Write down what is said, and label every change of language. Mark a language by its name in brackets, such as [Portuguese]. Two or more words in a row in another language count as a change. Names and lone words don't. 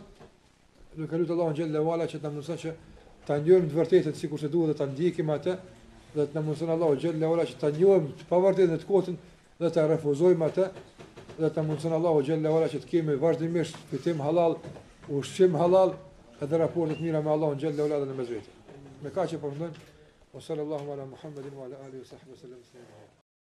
[Albanian] Nuk e lut Allahun [Arabic] جل وعلا [Albanian] që të na mëson që ta njohim të vërtetën sikur se duhet dhe ta ndjekim atë, dhe të na mëson Allahu [Arabic] جل وعلا [Albanian] që ta njohim të pavërtetën e të kotën dhe ta refuzojmë atë, dhe të na mëson Allahu [Arabic] جل وعلا [Albanian] që të kemi vazhdimisht fitim halal, ushqim halal, edhe raportet mira me Allahun [Arabic] جل وعلا [Albanian] në mes vetë. Me kaq e përfundojmë. [Arabic] صلى الله على محمد وعلى آله وصحبه سلم.